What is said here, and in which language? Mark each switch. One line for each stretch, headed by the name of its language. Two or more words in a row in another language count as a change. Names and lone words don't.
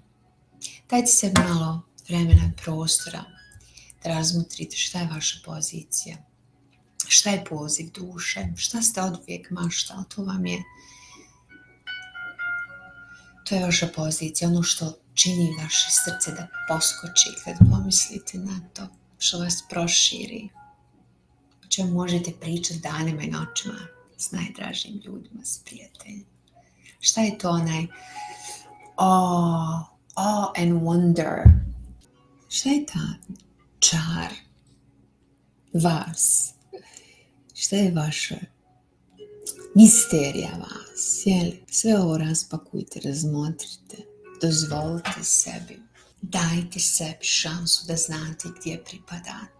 Bosnian: Dajte sebi malo vremena i prostora da razmotrite šta je vaša pozicija, šta je poziv duše, šta ste oduvijek maštali, to je vaša pozicija, ono što čini vaše srce da poskoči kad pomislite na to, što vas proširi, o čemu možete pričati danima i noćima s najdražim ljudima, s prijateljima. Šta je to onaj
English: awe and wonder?
Bosnian: Šta je ta čar vas? Šta je vaša misterija vas? Jeli? Sve ovo raspakujte, razmotrite, dozvolite sebi. Dajte sebi šansu da znate gdje pripadate.